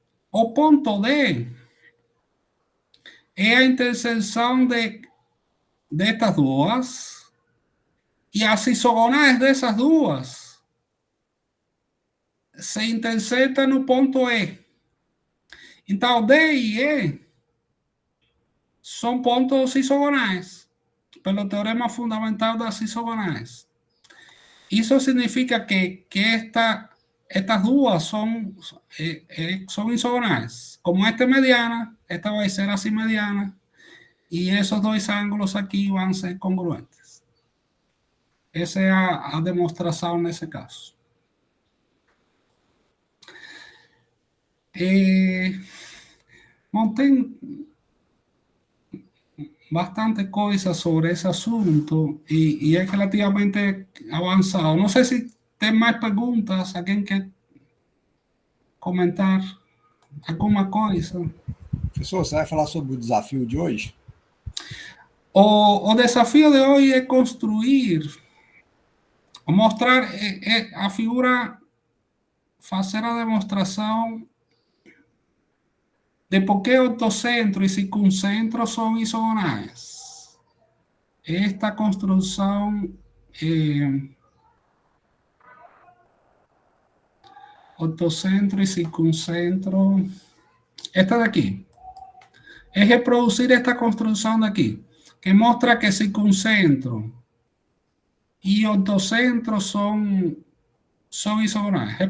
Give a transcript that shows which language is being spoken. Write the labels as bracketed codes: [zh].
[pt] O ponto D é a interseção de estas duas e as isogonais dessas duas se intersetam no ponto E. Então, D e E são pontos isogonais, pelo teorema fundamental das isogonais. Isso significa que estas duas [es] son isogonales. Como esta es mediana, esta va a ser así mediana, y esos dos ángulos aquí van a ser congruentes. Esa es a demostración en ese caso. Monté bastante cosas sobre ese asunto y es relativamente avanzado. No sé si [pt] tem mais perguntas, alguém quer comentar alguma coisa? Professor, você vai falar sobre o desafio de hoje? O desafio de hoje é construir, mostrar a figura, fazer a demonstração de por que ortocentro e circuncentro são isogonais. Esta construção [es] ortocentro y circuncentro, esta de aquí, es reproducir esta construcción de aquí, que muestra que circuncentro y ortocentro son isogonales.